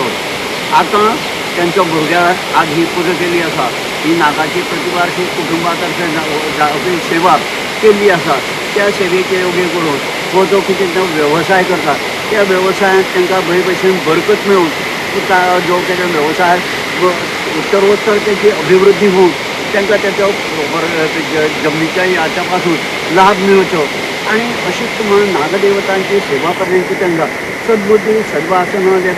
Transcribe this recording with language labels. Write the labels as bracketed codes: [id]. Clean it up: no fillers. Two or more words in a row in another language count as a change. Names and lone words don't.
[kok] आतां त्यांच्या भुरग्याक आज ही पूजा केली आसा। ही नागाची प्रतिवार्षी कुटुंबातर्फे जावपी सेवा केल्ली आसा। त्या सेवेचे योग्य करून हो जो कितें तो वेवसाय करता त्या वेवसायांत तांकां बरे भशेन बरकत मेळून जो कितें वेवसाय उत्तरोत्तर त्याची अभिवृद्धी [mr] होऊन त्यांना त्याच्या जमनीच्या हाच्या पासून लाभ मिळवचो आणि अशीच म्हणून नागदेवतांची सेवा करण्याची त्यांना सद्बुद्धी सद्वासना द्यावी।